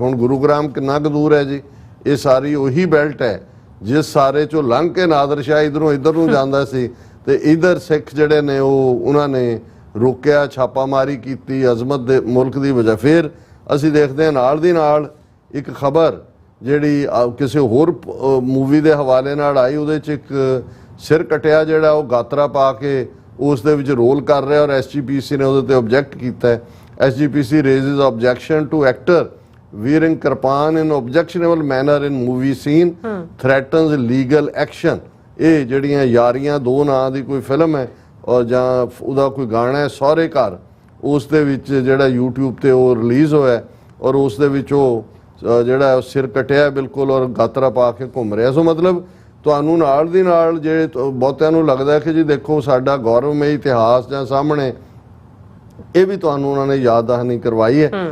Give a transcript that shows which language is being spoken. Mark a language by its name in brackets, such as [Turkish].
[Punjabi] ਹੁਣ ਗੁਰੂਗ੍ਰਾਮ ਕਿੰਨਾ ਕੁ ਦੂਰ ਹੈ ਜੀ? ਇਹ ਸਾਰੀ ਉਹੀ ਬੈਲਟ ਹੈ ਜਿਸ ਸਾਰੇ ਚੋਂ ਲੰਘ ਕੇ ਨਾਦਰ ਸ਼ਾਹ ਇਧਰੋਂ ਇੱਧਰ ਨੂੰ ਜਾਂਦਾ ਸੀ, ਤੇ ਇਧਰ ਸਿੱਖ ਜਿਹੜੇ ਨੇ ਉਹਨਾਂ ਨੇ ਰੋਕਿਆ, ਛਾਪਾਮਾਰੀ ਕੀਤੀ ਅਜ਼ਮਤ ਦੇ ਮੁਲਕ ਦੀ ਵਜ੍ਹਾ। ਫਿਰ ਅਸੀਂ ਦੇਖਦੇ ਹਾਂ ਨਾਲ ਦੀ ਨਾਲ ਇੱਕ ਖਬਰ ਜਿਹੜੀ ਕਿਸੇ ਹੋਰ ਮੂਵੀ ਦੇ ਹਵਾਲੇ ਨਾਲ ਆਈ, ਉਹਦੇ 'ਚ ਇੱਕ ਸਿਰ ਕਟਿਆ ਜਿਹੜਾ ਉਹ ਗਾਤਰਾ ਪਾ ਕੇ ਉਸ ਦੇ ਵਿੱਚ ਰੋਲ ਕਰ ਰਿਹਾ, ਔਰ SGPC ਨੇ ਉਹਦੇ ਤੇ ਆਬਜੈਕਟ ਕੀਤਾ। [English] SGPC raises objection to actor wearing kirpan in objectionable manner in movie scene, threatens legal action। [Punjabi] ਇਹ ਜਿਹੜੀਆਂ ਯਾਰੀਆਂ ਦੋ ਨਾਂ ਦੀ ਕੋਈ ਫਿਲਮ ਹੈ ਔਰ ਜਾਂ ਉਹਦਾ ਕੋਈ ਗਾਣਾ ਹੈ ਸਹੁਰੇ ਘਰ, ਉਸ ਦੇ ਵਿੱਚ ਜਿਹੜਾ YouTube ਤੇ ਉਹ ਰਿਲੀਜ਼ ਹੋਇਆ, ਔਰ ਉਸ ਦੇ ਵਿੱਚ ਉਹ ਜਿਹੜਾ ਸਿਰ ਕਟਿਆ ਬਿਲਕੁਲ ਔਰ ਗਾਤਰਾ ਪਾ ਕੇ ਘੁੰਮ ਰਿਹਾ। ਸੋ ਮਤਲਬ ਤੁਹਾਨੂੰ ਨਾਲ ਦੀ ਨਾਲ ਜੇ ਬਹੁਤਿਆਂ ਨੂੰ ਲੱਗਦਾ ਕਿ ਜੀ ਦੇਖੋ ਸਾਡਾ ਗੌਰਵਮਈ ਇਤਿਹਾਸ ਜਾਂ ਸਾਹਮਣੇ, ਇਹ ਵੀ ਤੁਹਾਨੂੰ ਉਹਨਾਂ ਨੇ ਯਾਦ ਦਹਾਨੀ ਕਰਵਾਈ ਹੈ।